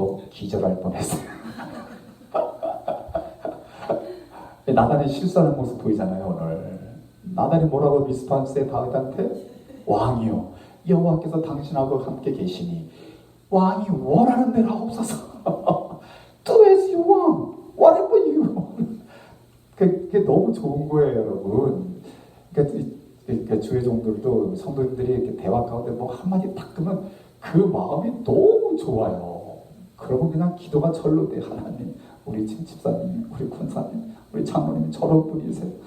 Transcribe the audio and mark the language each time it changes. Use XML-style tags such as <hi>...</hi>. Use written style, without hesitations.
<ko>기절할 뻔했어요. 나단이 실수하는 모습 보이잖아요, 오늘. 나단이 뭐라고 리스폰스해 다윗한테? 왕이요, 여호와께서 당신하고 함께 계시니 왕이 원하는 대로 하옵소서.</ko> <en>Do as you want, whatever you want.</en> <ko>그게 너무 좋은 거예요, 여러분. 그러니까 주의 종들도, 성도님들이 이렇게 대화 가운데 뭐 한마디 딱 끄면 그 마음이 너무 좋아요. 그러면 그냥 기도가 절로 돼. 하나님, 우리 집사님, 우리 군사님, 우리 장로님 저런 분이세요.</ko>